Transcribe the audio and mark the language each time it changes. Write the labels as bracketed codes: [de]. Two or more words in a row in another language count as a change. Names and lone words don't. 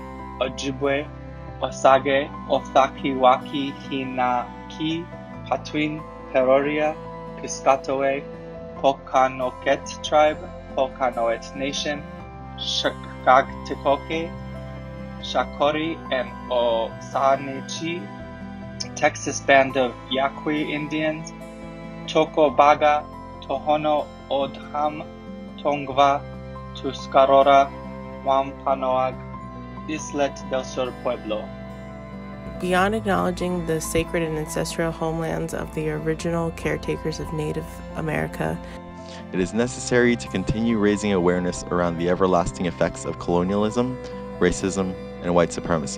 [en] Ojibwe, Osage, Othakiwaki, Hinaki, Patwin, Peroria, Piscataway, Pokanoket Tribe, Pokanoet Nation, Shakagtikoke, Shakori, and Osanechi, Texas Band of Yaqui Indians, Tocobaga, Tohono O'odham, Tongva, Tuscarora, Wampanoag, Islet del Sur Pueblo. Beyond acknowledging the sacred and ancestral homelands of the original caretakers of Native America, it is necessary to continue raising awareness around the everlasting effects of colonialism, racism, and white supremacy,